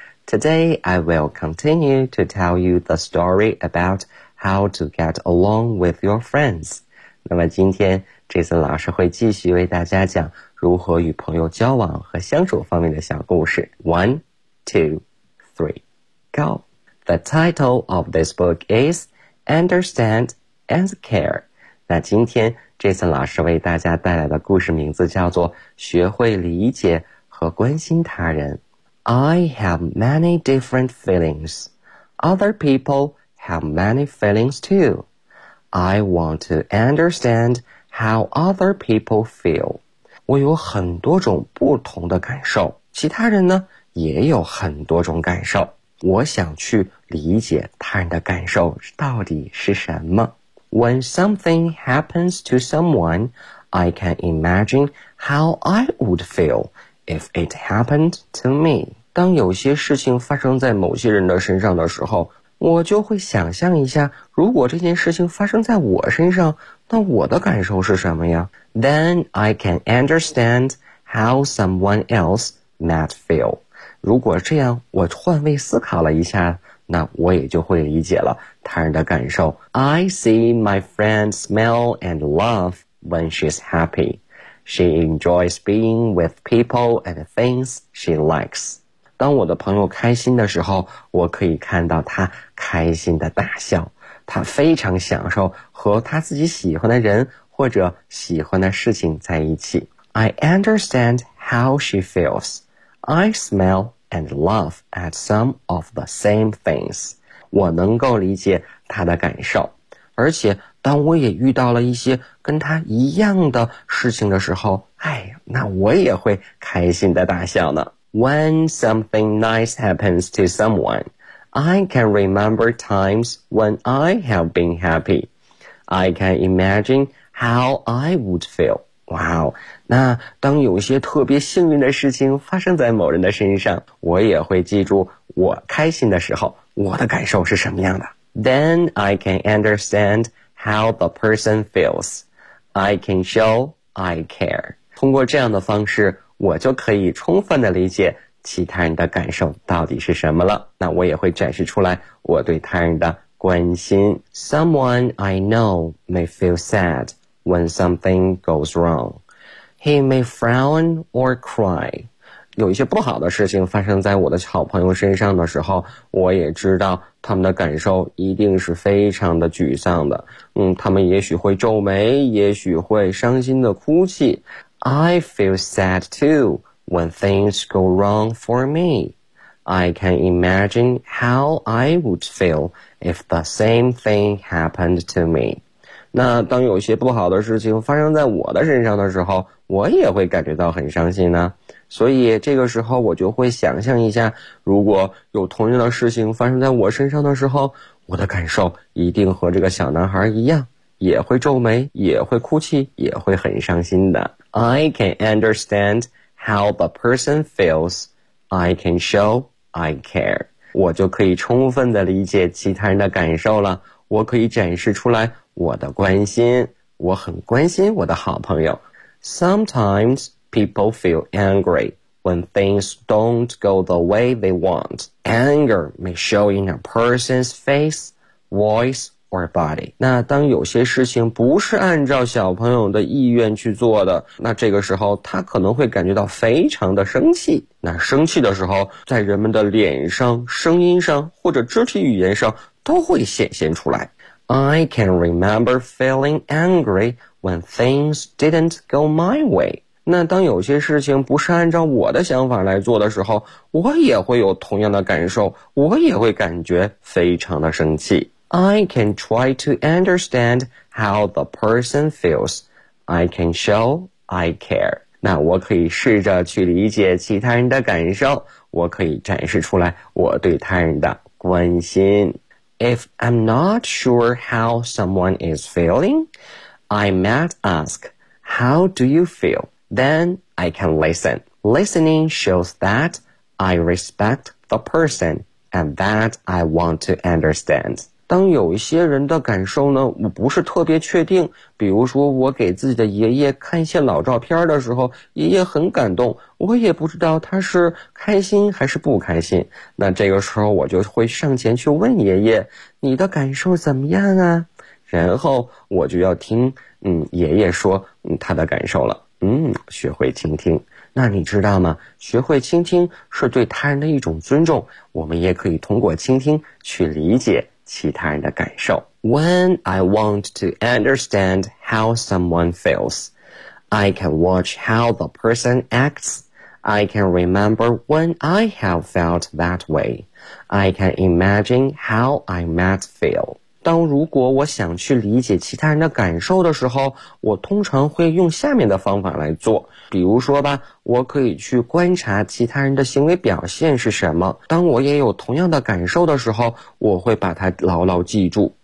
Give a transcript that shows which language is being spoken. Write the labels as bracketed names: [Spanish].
[English] Today, I will continue to tell you the story about how to get along with your friends. [Chinese] 那么今天 Jason 老师会继续为大家讲如何与朋友交往和相处方面的小故事。 [English] One, two, three, go! The title of this book is Understand and Care. [Chinese] 那今天 Jason 老师为大家带来的故事名字叫做学会理解和关心他人。 [English] I have many different feelings. Other people have many feelings too. I want to understand how other people feel. [Chinese] 我有很多种不同的感受，其他人呢，也有很多种感受。我想去理解他人的感受到底是什么。 [English] When something happens to someone, I can imagine how I would feel if it happened to me. [Chinese] 当有些事情发生在某些人的身上的时候，我就会想象一下，如果这件事情发生在我身上，那我的感受是什么呀？ [English] Then I can understand how someone else might feel. [Chinese] 如果这样，我换位思考了一下，那我也就会理解了他人的感受。 [English] I see my friend smile and laugh when she's happy. She enjoys being with people and things she likes. [Chinese] 当我的朋友开心的时候，我可以看到他开心的大笑，他非常享受和他自己喜欢的人或者喜欢的事情在一起。 [English] I understand how she feels. I smile and laugh at some of the same things. [Chinese] 我能够理解他的感受，而且当我也遇到了一些跟他一样的事情的时候，哎，那我也会开心的大笑呢。 [English] When something nice happens to someone, I can remember times when I have been happy. I can imagine how I would feel. [Chinese] Wow, 那当有些特别幸运的事情发生在某人的身上，我也会记住我开心的时候，我的感受是什么样的。 [English] Then I can understand how the person feels. I can show I care. [Chinese] 通过这样的方式，我就可以充分的理解其他人的感受到底是什么了。那我也会展示出来我对他人的关心。 [English] Someone I know may feel sad when something goes wrong. He may frown or cry. [Chinese] 有一些不好的事情发生在我的好朋友身上的时候，我也知道他们的感受一定是非常的沮丧的。他们也许会皱眉，也许会伤心的哭泣。 [English] I feel sad too when things go wrong for me. I can imagine how I would feel if the same thing happened to me. [Chinese] 那当有些不好的事情发生在我的身上的时候，我也会感觉到很伤心呢。所以这个时候我就会想象一下，如果有同样的事情发生在我身上的时候，我的感受一定和这个小男孩一样，也会皱眉，也会哭泣，也会很伤心的。 [English] I can understand how the person feels. I can show I care. [Chinese] 我就可以充分的理解其他人的感受了，我可以展示出来我的关心，我很关心我的好朋友。 [English] Sometimes people feel angry when things don't go the way they want. Anger may show in a person's face, voice, or body. [Chinese] 那当有些事情不是按照小朋友的意愿去做的，那这个时候他可能会感觉到非常的生气。那生气的时候，在人们的脸上、声音上或者肢体语言上都会显现出来。 [English] I can remember feeling angry when things didn't go my way. [Chinese] 那当有些事情不是按照我的想法来做的时候，我也会有同样的感受，我也会感觉非常的生气。 [English] I can try to understand how the person feels. I can show I care. [Chinese] 那我可以试着去理解其他人的感受，我可以展示出来我对他人的关心。 [English] If I'm not sure how someone is feeling, I might ask, how do you feel? Then I can listen. Listening shows that I respect the person and that I want to understand. [Chinese] 当有一些人的感受呢，我不是特别确定，比如说我给自己的爷爷看一些老照片的时候，爷爷很感动，我也不知道他是开心还是不开心，那这个时候我就会上前去问爷爷，你的感受怎么样啊？然后我就要听爷爷说他的感受了。学会倾听。那你知道吗？学会倾听是对他人的一种尊重，我们也可以通过倾听去理解其他人的感受。 [English] When I want to understand how someone feels, I can watch how the person acts. I can remember when I have felt that way. I can imagine how I might feel. [Chinese] 当如果我想去理解其他人的感受的时候，我通常会用下面的方法来做。比如说吧，我可以去观察其他人的行为表现是什么。当我也有同样的感受的时候，我会把它牢牢记住。